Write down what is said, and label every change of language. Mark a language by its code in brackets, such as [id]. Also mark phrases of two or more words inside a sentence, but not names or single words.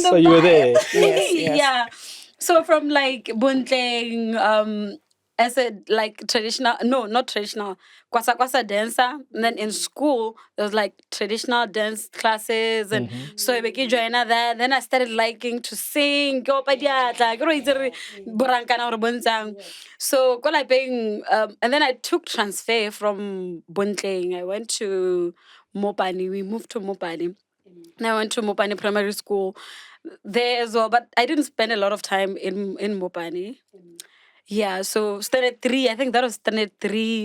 [en] Kosa, you were there. Yes. Yeah. So from like buntleng, as a like traditional, no, not traditional, kwasa kwasa dancer. And then in school, there was like traditional dance classes. And so I became joiner there. Then I started liking to sing. [tn] Go pa diatla, ke re itse re borankana gore bontshang. So ko lapeng, [en] and then I took transfer from buntleng. I went to Mopani. We moved to Mopani. And I went to Mopani Primary School there as well, but I didn't spend a lot of time in Mopani. Yeah, so standard 3, I think that was standard 3.